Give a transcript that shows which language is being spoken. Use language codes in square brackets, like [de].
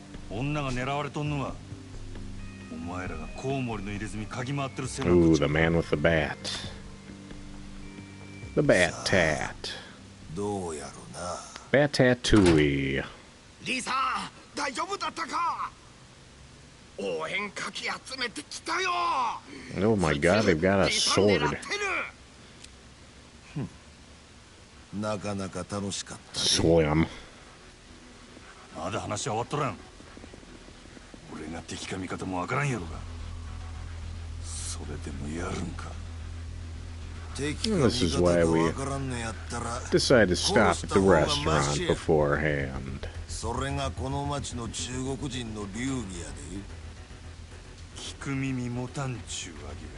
[ja] 女が狙われとんのはお前らがコウモリの入れ墨嗅ぎ回ってるせい [en] Ooh, the man with the bat. The bat tat. [ja] どうやろな。 [en] Bat tattooey. [ja] リーさん、大丈夫だったか？応援かき集めてきたよ。 [en] Oh my god, they've got a sword. [ja] なかなか楽しかった。 [en] Slim. [ja] まだ話は終わっとらん。俺が敵か味方もわからんやろが。それでもやるんか。 [en] This is why we decided to stop at the restaurant beforehand. [ja] それがこの町の中国人の流儀やで。聞く耳持たんちゅうわ